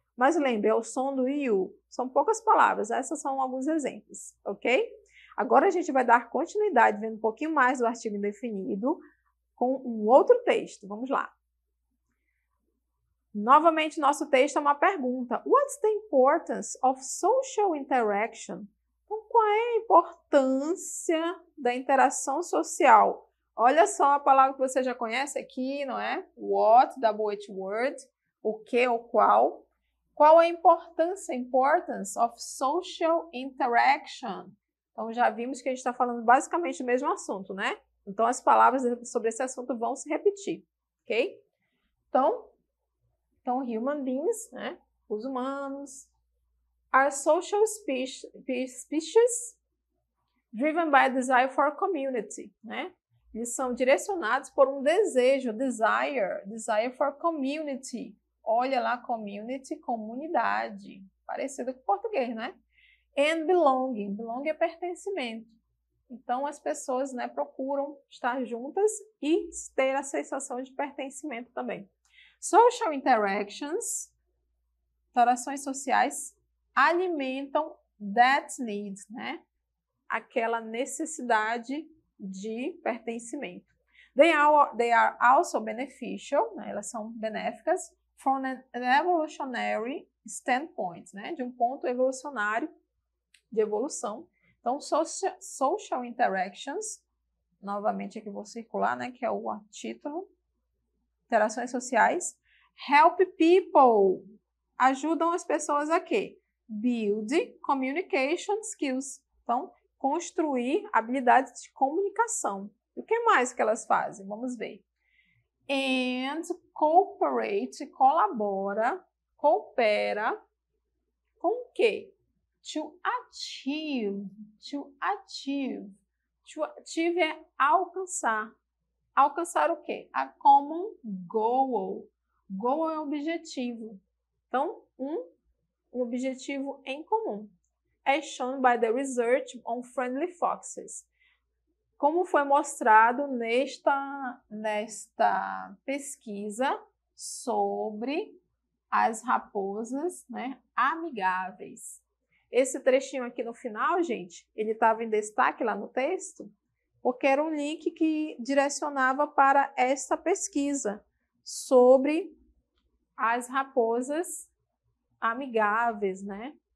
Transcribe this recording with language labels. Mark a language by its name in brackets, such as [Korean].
[Portuguese] Mas lembre, é o som do IU. São poucas palavras, essas são alguns exemplos, ok? Agora a gente vai dar continuidade, vendo um pouquinho mais do artigo indefinido, com um outro texto. Vamos lá. Novamente, nosso texto é uma pergunta. [English] What's the importance of social interaction? [Portuguese] Então, qual é a importância da interação social? Olha só a palavra que você já conhece aqui, não é? What, word, o que ou qual. Qual a importância? [English] Importance of social interaction. [Portuguese] Então, já vimos que a gente está falando basicamente do mesmo assunto, né? Então, as palavras sobre esse assunto vão se repetir, ok? Então, [English] human beings, [Portuguese] né? Os humanos, [English] are social species driven by a desire for community, né? [Portuguese] Eles são direcionados por um desejo, desire for community. Olha lá, community, comunidade. Parecido com o português, né? [English] And belonging. [Portuguese] Belonging é pertencimento. Então, as pessoas, né, procuram estar juntas e ter a sensação de pertencimento também. [English] Social interactions, [Portuguese] interações sociais, alimentam [English] that need, [Portuguese] né? Aquela necessidade de pertencimento. [English] They are also beneficial, né? [Portuguese] Elas são benéficas [English] from an evolutionary standpoint, [Portuguese] né? De um ponto evolucionário, de evolução. Então, [English] social interactions, [Portuguese] novamente aqui vou circular, né? Que é o título. Interações sociais. [English] Help people, [Portuguese] ajudam as pessoas a quê? [English] build communication skills. [Portuguese] Então, construir habilidades de comunicação. E o que mais que elas fazem? Vamos ver. [English] And cooperate, [Portuguese] colabora, coopera com o quê? [English] To achieve. To achieve. [Portuguese] To achieve é alcançar. Alcançar o quê? [English] A common goal. Goal [Portuguese] é objetivo. Então, um objetivo em comum. [English] As shown by the research on friendly foxes. [Portuguese] Como foi mostrado nesta pesquisa sobre as raposas, né, amigáveis. Esse trechinho aqui no final, gente, ele estava em destaque lá no texto, porque era um link que direcionava para esta pesquisa sobre as raposas amigáveis, né?